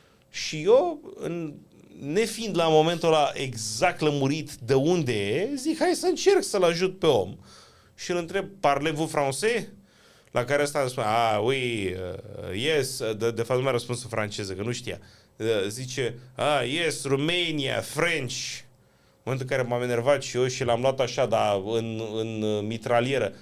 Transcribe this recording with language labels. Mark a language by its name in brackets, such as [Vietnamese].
[Romanian] Și eu, nefiind la momentul ăla exact lămurit de unde e, zic, hai să încerc să-l ajut pe om. Și îl întreb, [French] parlez-vous français? [Romanian] La care ăsta spune, oui, yes, de fapt nu mi-a răspuns în franceză, că nu știa. Zice, yes, Romania, French. În momentul în care m-am enervat și eu și l-am luat așa, dar în mitralieră.